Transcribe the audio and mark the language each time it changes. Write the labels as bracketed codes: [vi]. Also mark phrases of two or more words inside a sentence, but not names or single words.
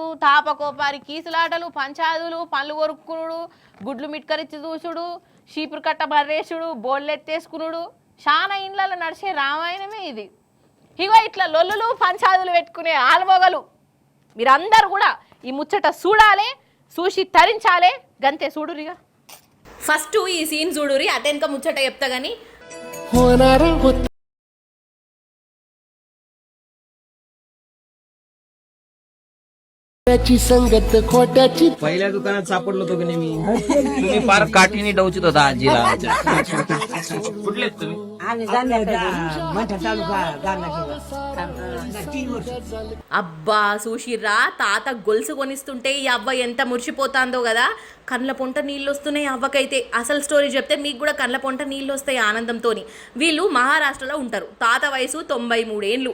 [te] తాపకోపారి కీసులాటలు, పంచాదులు, పళ్ళు కొరుక్కునుడు, గుడ్లు మిట్కరించి చూసుడు, చీపురు కట్ట బర్రేసుడు, బోళ్ళు ఎత్తేసుకునుడు. చాలా ఇండ్లలో నడిచే రామాయణమే ఇది. ఇగో ఇట్లా లొల్లులు పంచాదులు పెట్టుకునే ఆలుమొగలు మీరందరూ కూడా ఈ ముచ్చట చూడాలి, చూసి తరించాలి. గంతే చూడురిగా. ఫస్ట్ ఈ సీన్ చూడురి, అటెన్క ముచ్చట చెప్తా గానీ. [mr] संगत खोट्याची पहिल्या दुकानात सापडलो होतो की नाही मी. तुम्ही फार काठीने डवचित होता आजीला. कुठले तुम्ही? [te] అబ్బా చూసిర్రా, తాత గొలుసు కొనిస్తుంటే ఈ అవ్వ ఎంత మురిసిపోతాందో కదా. కండ్ల పొంట నీళ్ళు వస్తున్నాయి అవ్వకైతే. అసలు స్టోరీ చెప్తే మీకు కూడా కండ్ల పొంట నీళ్ళు వస్తాయి ఆనందంతో. వీళ్ళు మహారాష్ట్రలో ఉంటారు. తాత వయసు 93 ఏళ్ళు.